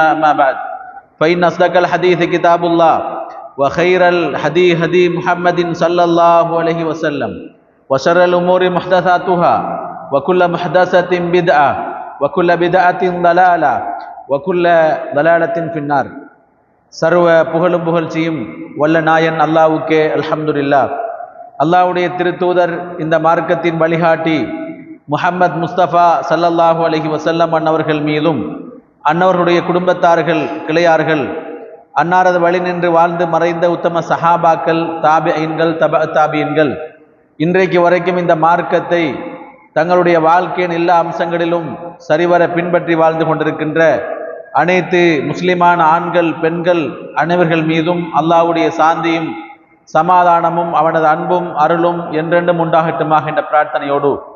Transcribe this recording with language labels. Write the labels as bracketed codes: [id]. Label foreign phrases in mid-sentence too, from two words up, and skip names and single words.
[ar] أما بعد فإن أصدق الحديث كتاب الله وخير الهدي هدي محمد صلى الله عليه وسلم وشر الأمور محدثاتها وكل محدثة بدعة وكل بدعة ضلالة وكل ضلالة في النار. [ta] சர்வ புகழும் புகழ்ச்சியும் வல்ல நாயன் அல்லாஹ்வுக்கே அல்ஹம்துலில்லாஹ். அல்லாஹ்வுடைய திருத்தூதர் இந்த மார்க்கத்தின் வழிகாட்டி முஹம்மது முஸ்தபா [ar] صلى الله عليه وسلم [ta] அன்னவர்கள் மீதும் அன்னவர்களுடைய குடும்பத்தார்கள் கிளையார்கள் அன்னாரது வழி நின்று வாழ்ந்து மறைந்த உத்தம சஹாபாக்கள் தாபிஈன்கள் தாபிஈன்கள் இன்றைக்கு வரைக்கும் இந்த மார்க்கத்தை தங்களுடைய வாழ்க்கையின் எல்லா அம்சங்களிலும் சரிவர பின்பற்றி வாழ்ந்து கொண்டிருக்கின்ற அனைத்து முஸ்லிமான ஆண்கள் பெண்கள் அனைவர்கள் மீதும் அல்லாஹ்வுடைய சாந்தியும் சமாதானமும் அவனது அன்பும் அருளும் என்றென்றும் உண்டாகட்டுமாக என்ற பிரார்த்தனையோடு